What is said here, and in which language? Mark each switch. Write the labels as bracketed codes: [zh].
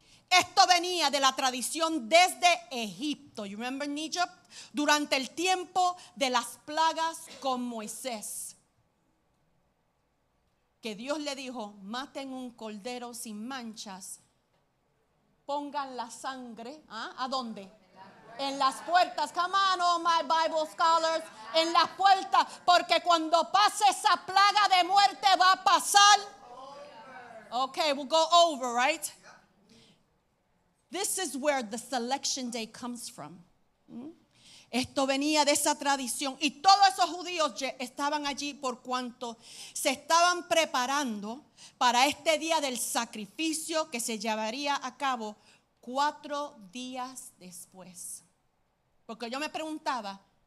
[es] Esto venía de la tradición desde Egipto. [en] You remember in Egypt? [es] Durante el tiempo de las plagas con Moisés. Que Dios le dijo: maten un cordero sin manchas, pongan la sangre, ¿a dónde? En las puertas. [en] Come on, all my Bible scholars. [es] En las puertas, porque cuando pase esa plaga de muerte va a pasar. [en] Okay, we'll go over, right? This is where the selection day comes from. [es] Esto venía de esa tradición, y todos esos judíos estaban allí por cuanto se estaban preparando para este día del sacrificio que se llevaría a cabo 4 días después. Porque yo me preguntaba,